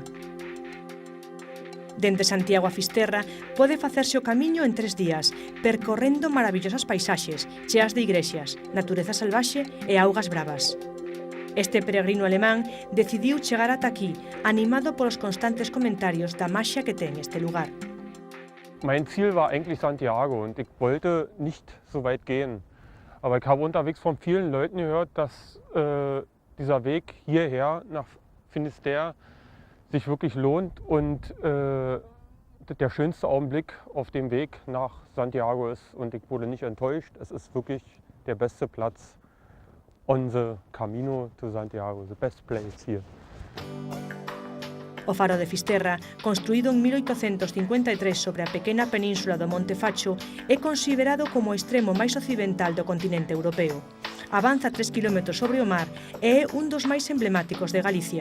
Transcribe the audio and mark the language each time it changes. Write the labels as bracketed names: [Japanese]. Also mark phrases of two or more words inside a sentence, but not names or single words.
[Galician] Dende Santiago a Fisterra pode facerse o camiño en 3 días, percorrendo maravillosas paisaxes, cheas de igrexas, natureza salvaxe e augas bravas. Este peregrino alemán decidiu chegar ata aquí, animado polos constantes comentarios da maxia que ten este lugar. [German] Mein Ziel war eigentlich Santiago und ich wollte nicht so weit gehen. Aber ich habe unterwegs von vielen Leuten gehört, dass dieser Weg hierher nach Finisterre sich wirklich lohnt und der schönste Augenblick auf dem Weg nach Santiago ist. Und ich wurde nicht enttäuscht. Es ist wirklich der beste Platz [English] on the Camino to Santiago, the best place here. [Galician] O faro de Fisterra, construído en 1853 sobre a pequena península do Monte Facho, é considerado como o extremo máis occidental do continente europeo. Avanza 3 km sobre o mar e é un dos máis emblemáticos de Galicia.